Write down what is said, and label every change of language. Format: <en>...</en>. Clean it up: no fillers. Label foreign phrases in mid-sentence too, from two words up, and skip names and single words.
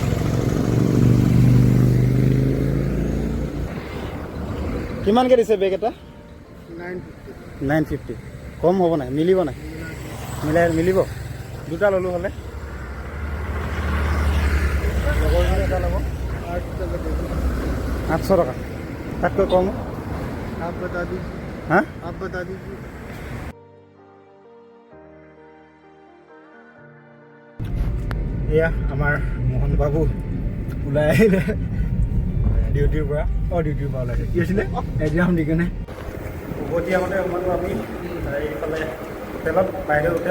<as>কিমানকৈ দিছে বেগ এটা? 950। কম হ'ব নাই? মিলিব নাই? মিলিব? দুটা ল'লোঁ হ'লে। লগৰজনে এটা ল'ব 800 টকা। তাতকৈ কম?</as> <hi>आप बता दीजिए। हाँ, आप बता दीजिए।</hi> <as>এয়া আমাৰ মোহন বাবু ওলাই আহিলে ডিউটিৰ পৰা। ডিউটিৰ পৰা ওলাইছে। কি হৈছিলে? এক্সাম দি কেনে উভতি আহোঁতে সোমালোঁ আমি এইফালে হোটেলত, বাইদেউ হোটেল।</as>